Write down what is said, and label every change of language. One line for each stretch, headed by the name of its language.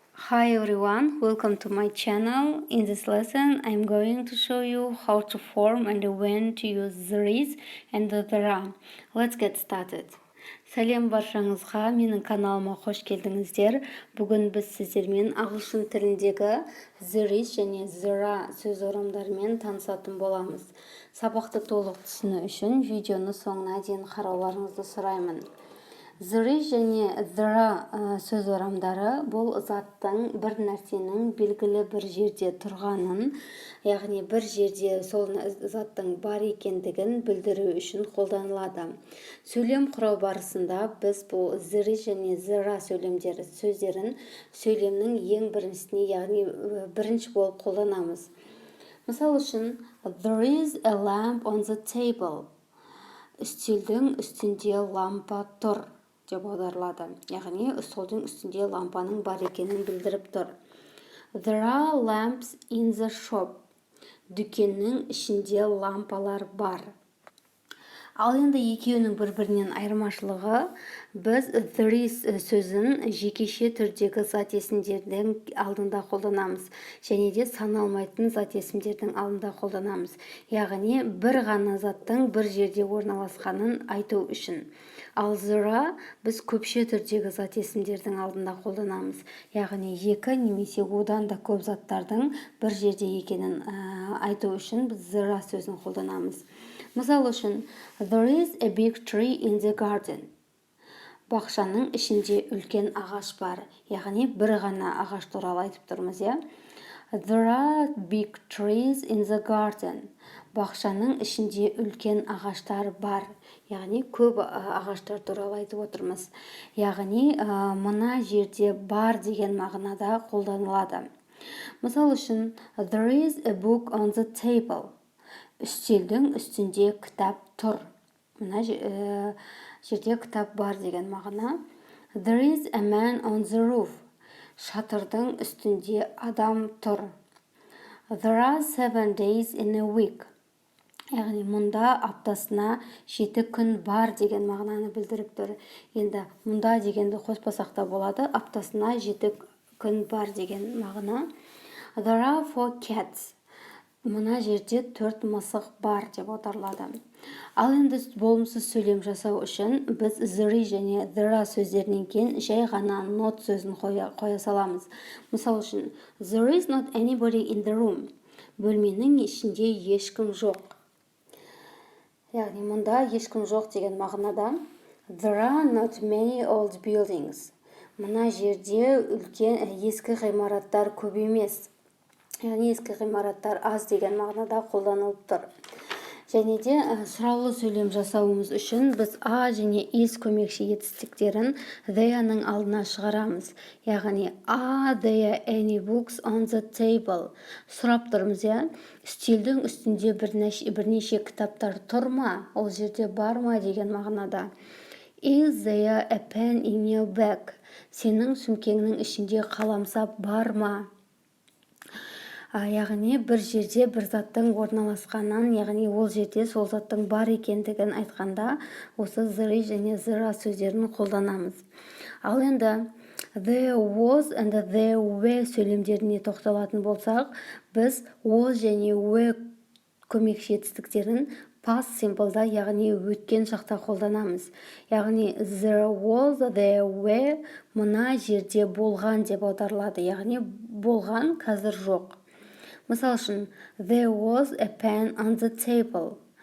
English: Hi everyone, welcome to my channel. In this lesson, I'm going to show you how to form and when to use there is and there are. Let's get started.
Kazakh: Сәлем баршаңызға, менің каналыма қош келдіңіздер. Бүгін біз сіздермен ағылшын тіліндегі there is және there are сөз орамдарымен танысатын боламыз. Сабақты толық түсіну үшін видеоны соңына дейін қарауларыңызды сұраймын. There is және there are сөз орамдары бұл заттың бір нәрсенің белгілі бір жерде тұрғанын, яғни бір жерде сол заттың бар екендігін білдіру үшін қолданылады. Сөйлем құрау барысында біз бұл there is және there are сөздерін сөйлемнің ең біріншісіне, яғни бірінші болып қолданамыз. Мысал үшін,
English: there is a lamp on the table.
Kazakh: Үстелдің үстінде лампа тұр деп аударылады. Яғни, столдың үстінде лампаның бар екенін білдіріп тұр.
English: There are lamps in the shop.
Kazakh: Дүкеннің ішінде лампалар бар. Ал енді екеуінің бір-бірінен айырмашылығы, біз there is сөзін жекеше түрдегі зат есімдердің алдында қолданамыз, және де саналмайтын зат есімдердің алдында қолданамыз. Яғни, бір ғана заттың бір жерде орналасқанын айту үшін. Ал there are біз көпше түрдегі зат есімдердің алдында қолданамыз. Яғни, екі немесе одан да көп заттардың бір жерде екенін айту үшін біз there are сөзін қолданамыз. Мысал үшін,
English: there is a big tree in the garden.
Kazakh: Бақшаның ішінде үлкен ағаш бар. Яғни, бір ғана ағаш туралы айтып тұрмыз, иә?
English: There are big trees in the garden.
Kazakh: Бақшаның ішінде үлкен ағаштар бар. Яғни, көп ағаштар туралы айтып отырмыз. Яғни, мына жерде бар деген мағынада қолданылады. Мысал үшін,
English: there is a book on the table.
Kazakh: Үстелдің үстінде кітап тұр. Мына жерде кітап бар деген мағына.
English: There is a man on the roof.
Kazakh: Шатырдың үстінде адам тұр.
English: There are 7 days in a week.
Kazakh: Яғни, мұнда аптасына 7 күн бар деген мағынаны білдіріп тұр. Енді, мұнда дегенді қоспасақ та болады, аптасына 7 күн бар деген мағына.
English: There are 4 cats.
Kazakh: Мына жерде 4 мысық бар деп аударылады. Ал енді болымсыз сөйлем жасау үшін біз there is және there are сөздерінен кейін жай ғана not сөзін қоя саламыз. Мысал үшін,
English: there is not anybody in the room.
Kazakh: Бөлменің ішінде ешкім жоқ. Яғни, мұнда ешкім жоқ деген мағынада.
English: There are not many old buildings.
Kazakh: Мына жерде үлкен ескі ғимараттар көп емес. Яғни, ескі ғимараттар аз деген мағынада қолданылып тұр. Және де сұраулы сөйлем жасауымыз үшін біз a және is көмекші етістіктерін they-ның алдына шығарамыз. Яғни,
English: are there any books on the table?
Kazakh: Сұрап тұрмыз, иә? Үстелдің үстінде бірнеше кітаптар тұр ма? Ол жерде бар ма деген мағынада.
English: Is there a pen in your bag?
Kazakh: Сенің сөмкеңнің ішінде қаламсап бар ма? Яғни, бір жерде бір заттың орналасқанын, яғни ол жерде сол заттың бар екендігін айтқанда, осы there is және there are сөздерін қолданамыз. Ал енді there was and there were сөйлемдеріне тоқталатын болсақ, біз was және were көмекші етістіктерін past simple-да, яғни өткен шақта қолданамыз. Яғни,
English: there was, there were,
Kazakh: мына жерде болған деп аударылады. Яғни, болған, қазір жоқ.
English: Мысал үшін, there was a pen on the table.